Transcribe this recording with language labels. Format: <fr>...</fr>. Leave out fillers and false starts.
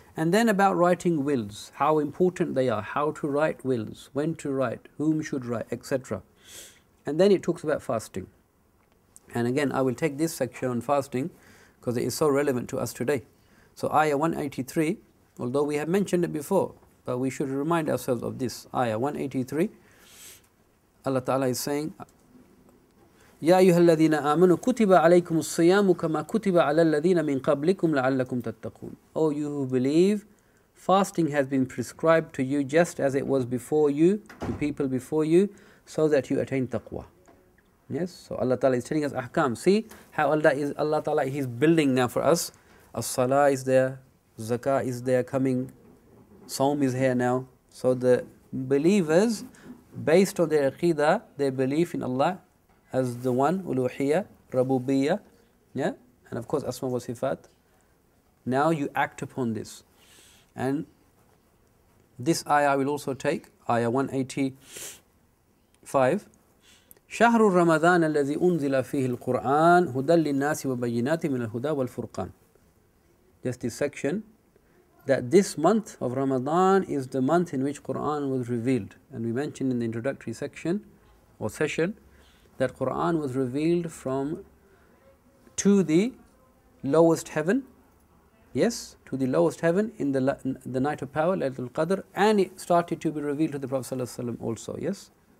<en>And then about writing wills, how important they are, how to write wills, when to write, whom should write, etc. And then it talks about fasting. And again, I will take this section on fasting because it is so relevant to us today. So ayah 183, although we have mentioned it before, but we should remind ourselves of this. Ayah 183, Allah Ta'ala is saying,</en> <ar>يا أيها الذين آمنوا كتب عليكم الصيام كما كتب على الذين من قبلكم لعلكم تتقون.</ar> <en>O you who believe, fasting has been prescribed to you just as it was before you, to people before you, so that you attain taqwa. Yes, so Allah Ta'ala is telling us ahkam. See how Allah Ta'ala is building now for us. As-salah is there, zakah is there coming, Sawm is here now. So the believers, based on their aqidah, their belief in Allah as the one, uluhiyya, rabubiyya, yeah, and of course asma wa sifat. Now you act upon this. And this ayah I will also take, ayah 185.</en> <ar>شهر رمضان الذي أنزل فيه القرآن هدى للناس وبينات من الهدى والفرقان.</ar> <en>Just this section, that this month of Ramadan is the month in which Quran was revealed. And we mentioned in the introductory section or session that Quran was revealed to the lowest heaven, yes, to the lowest heaven in the night of power, Laylatul Qadr, and it started to be revealed to the Prophet ﷺ also, yes.</en>